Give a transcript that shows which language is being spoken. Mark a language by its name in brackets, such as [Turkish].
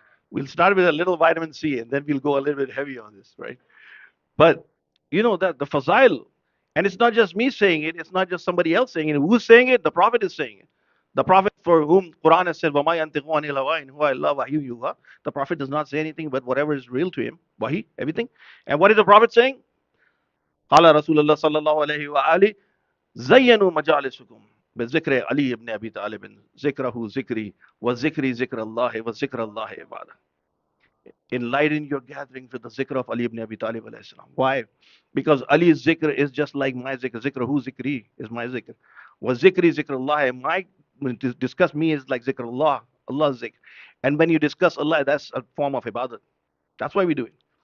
[English] We'll start with a little vitamin C and then we'll go a little bit heavy on this, right? But that the fazail, and it's not just me saying it, it's not just somebody else saying it. Who's saying it? The Prophet is saying it. The Prophet for whom Quran has said, [Arabic] وَمَا يَنْتِقُ عَنِ الْهَوَىٰ إِنْ هُوَ إِلَّا وَحْيٌ يُوحَىٰ. [English] The Prophet does not say anything but whatever is real to him. Wahi, everything. And what is the Prophet saying? [Arabic] قال رسول الله صلى الله عليه وآله زينوا مجالسكم بذكر علي بن أبي طالب ذكره ذكري وذكري ذكر الله وذكر الله عباده. [English] Enlighten your gatherings with the zikr of Ali ibn Abi Talib alayhi salam. Why? Because Ali's zikr is just like my zikr. Zikr hu zikri is my zikr. Was zikri zikr Allah. When to discuss me is like zikr Allah, Allah's zikr. And when you discuss Allah, that's a form of ibadat. That's why we do it.